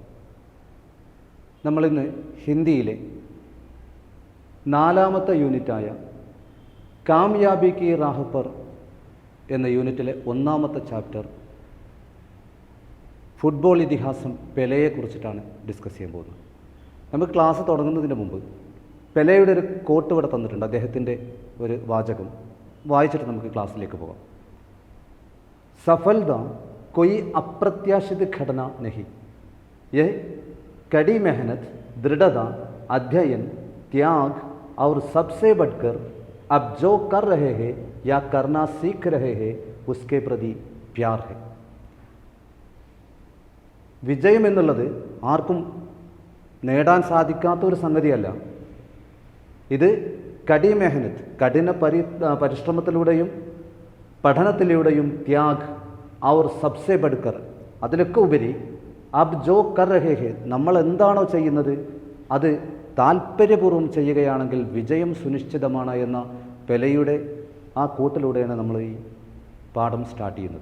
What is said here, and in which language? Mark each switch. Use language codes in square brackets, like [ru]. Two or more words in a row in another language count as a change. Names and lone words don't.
[ml] നമ്മളിന്ന് ഹിന്ദിയിലെ 4ാമത്തെ യൂണിറ്റായ കാമയാബി കി റാഹ് പർ എന്ന യൂണിറ്റിലെ 1ാമത്തെ ചാപ്റ്റർ ഫുട്ബോൾ ഇതിഹാസം പെലെയെക്കുറിച്ചിട്ടാണ് ഡിസ്കസ് ചെയ്യാൻ പോകുന്നത്. നമുക്ക് ക്ലാസ് തുടങ്ങുന്നതിന് മുമ്പ് പെലെയുടെ ഒരു കോട്ട് ഇവിടെ തന്നിട്ടുണ്ട്. അദ്ദേഹത്തിൻ്റെ ഒരു വാചകം വായിച്ചിട്ട് നമുക്ക് ക്ലാസ്സിലേക്ക് പോകാം. [hi] സഫലത कोई अप्रत्याशित घटना नहीं, यह कड़ी मेहनत, दृढ़ता, अध्ययन, त्याग और सबसे बढ़कर अब जो कर रहे हैं या करना सीख रहे हैं उसके प्रति प्यार है. [ml] വിജയം എന്നുള്ളത് ആർക്കും നേടാൻ സാധിക്കാത്ത ഒരു സംഗതിയല്ല. ഇത് [hi] कड़ी मेहनत, [ml] കഠിന പരിശ്രമത്തിലൂടെയും പഠനത്തിലൂടെയും [hi] त्याग और सबसे बढ़कर, [ml] അതിലൊക്കെ ഉപരി [hi] अब जो कर रहे हैं, [ml] നമ്മൾ എന്താണോ ചെയ്യുന്നത് അത് താല്പര്യപൂർവ്വം ചെയ്യുകയാണെങ്കിൽ വിജയം സുനിശ്ചിതമാണ് എന്ന പെലെയുടെ ആ കൂട്ടിലൂടെയാണ് നമ്മൾ ഈ പാഠം സ്റ്റാർട്ട് ചെയ്യുന്നത്.